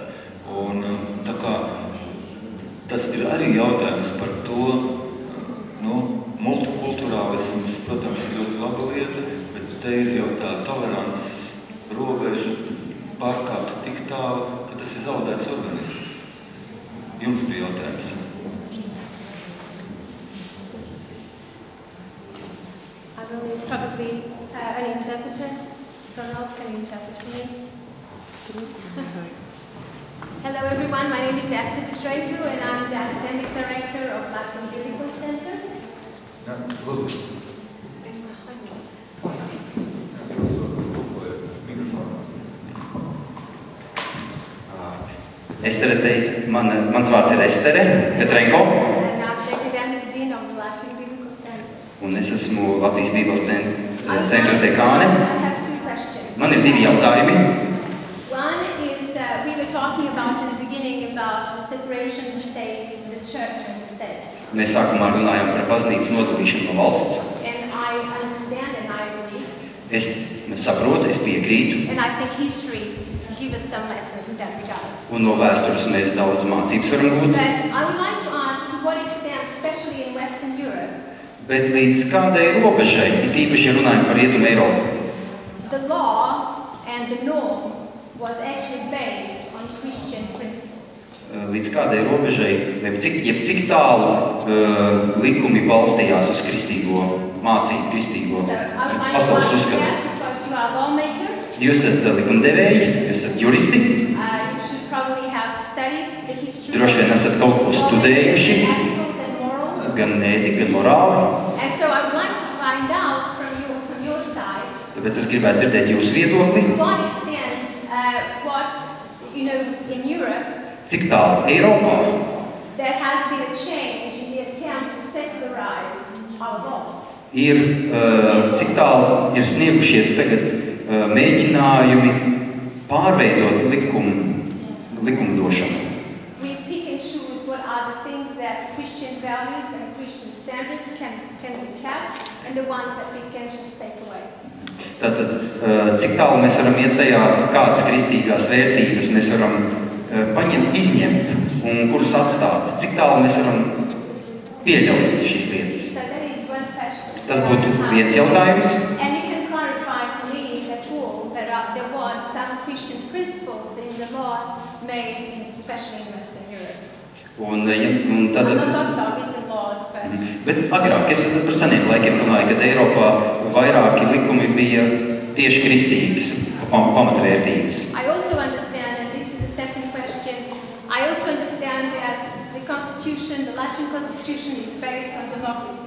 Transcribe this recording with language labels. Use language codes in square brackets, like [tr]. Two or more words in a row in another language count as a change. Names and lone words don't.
[lv] Un tā kā tas ir arī jautājums par to, multikulturālisms, protams, ir ļoti laba lieta, bet te ir jau tā tolerants robeža pārkāpt tik tālu, ka tas ir zaudēts organisms. Jums bija jautājums. [en] I will probably an interpreter. Ronald, can you interpret for me? Hello everyone, my name is Esther Petrenko and I'm the Academic Director of Latvian Biblical Center. [lv] Estere teica, mans vārds ir Estere Petrenko. [en] And I'm the Academic Dean of Latvian Biblical Center. [lv] Un es esmu Latvijas Bībeles centra dekāne. [en] I have 2 questions. [lv] Man ir 2 jautājumi. [en] One is, we were talking about in the beginning about the separation of the state, the church and the state. [lv] Mēs sākumā runājām par baznīcas nodalīšanu no valsts. [en] And I understand and I agree. [lv] Es saprotu, es piekrītu. [en] And I think history gives us some lessons in that regard. [lv] Un no vēstures mēs daudz mācības varam gūt. [en] But I would like to ask to what extent, especially in Western Europe, [lv] Bet līdz kādai robežai, it īpaši runājam par Rietumu Eiropu, [en] the law and the norm was actually based on Christian principles. [lv] Līdz kādai robežai, jeb cik tālu likumi balstījās uz kristīgo mācību, kristīgo pasaules uzskatu. [en] Because you are lawmakers, [lv] Jūs esat likumdevēji, jūs esat juristi, [en] you should probably have studied the history [lv] droši vien esat kaut ko studējuši, [en] ethics and morals. [lv] gan ētiku, gan morāli. [en] And so I would like to find out from your side, [lv] Tāpēc es gribētu dzirdēt jūsu viedokli, [en] to what extent, what, in Europe, [lv] cik tālu Eiropā [en] there has been a change in the attempt to secularize our law. [lv] ir, cik tālu ir sniegušies tagad mēģinājumi pārveidot likumdošanu. [en] We pick and choose what are the things that Christian values and Christian standards can be kept and the ones that we can just take away. [lv] Tātad, cik tālu mēs varam iet tajā, kādas kristīgās vērtības mēs varam izņemt un kuras atstāt, cik tālu mēs varam pieļaut šīs lietas. [en] So that is one question. [lv] Tas būtu viens jautājums. [en] And you can clarify for me at all that there was some Christian principles in the laws made, especially in Western Europe. [lv] Un [en] I'm [lv] tad, [en] not talking about recent laws, but [lv] bet agrāk, es par seniem laikiem runāju, kad Eiropā vairāki likumi bija tieši kristīgas pamatvērtības. [en] I also understand, and this is the second question, I also understand that the Constitution Constitution, the Latvian Constitution, is based on democracy.